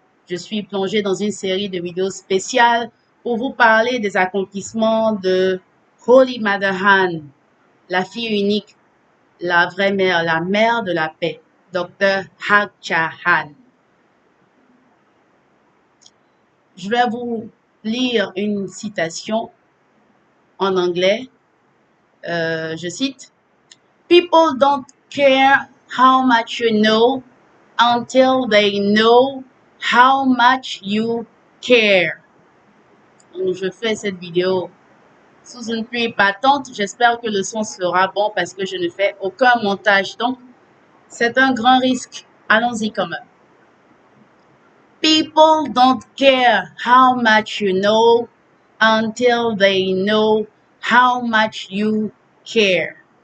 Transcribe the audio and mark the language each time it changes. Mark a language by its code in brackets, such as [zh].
[fr] Je suis plongée dans une série de vidéos spéciales pour vous parler des accomplissements de Holy Mother Han, la fille unique, la vraie mère, la mère de la paix, Dr. Hak Cha Han. Je vais vous lire une citation en anglais. Je cite: [en] People don't care how much you know until they know how much you care. [fr] Donc, je fais cette vidéo sous une pluie battante. J'espère que le son sera bon parce que je ne fais aucun montage. Donc, c'est un grand risque. Allons-y quand même. [en] People don't care how much you know until they know how much you care.